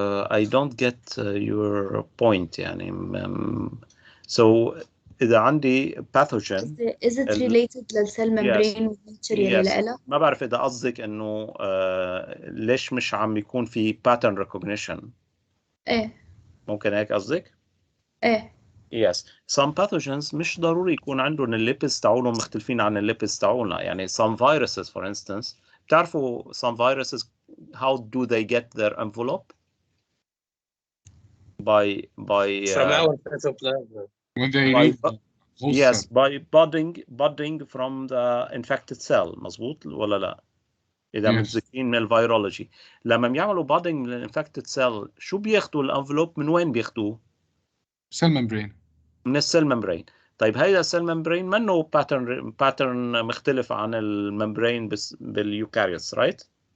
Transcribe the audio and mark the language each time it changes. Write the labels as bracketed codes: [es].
[en] I don't get your point [ar] يعني. [en] So إذا عندي pathogen is it related للcell membrane والnature [ar] يلي لها؟ ما بعرف إذا قصدك إنه ليش مش عم يكون في [en] pattern recognition. [ar] إيه ممكن هيك قصدك؟ إيه. [en] Yes. Some pathogens [ar] مش ضروري يكون عندهم الليبس تاعولهم مختلفين عن الليبس تاعولنا. [en] يعني some viruses for instance، [ar] بتعرفوا [en] some viruses how do they get their envelope? By From our cytoplasm. When they read yes, by budding from the infected cell. [ar] مظبوط ولا لا؟ إذا متذكرين من الفيرولوجي، لما بيعملوا budding من الانفكتد cell شو بياخدوا الانفلوب؟ من وين بياخدوه؟ [en] cell membrane. [ar] من السيل ممبرين. طيب هيدا السيل ممبرين منه باترن مختلف عن الممبرين باليوكاريوتس، [en] right?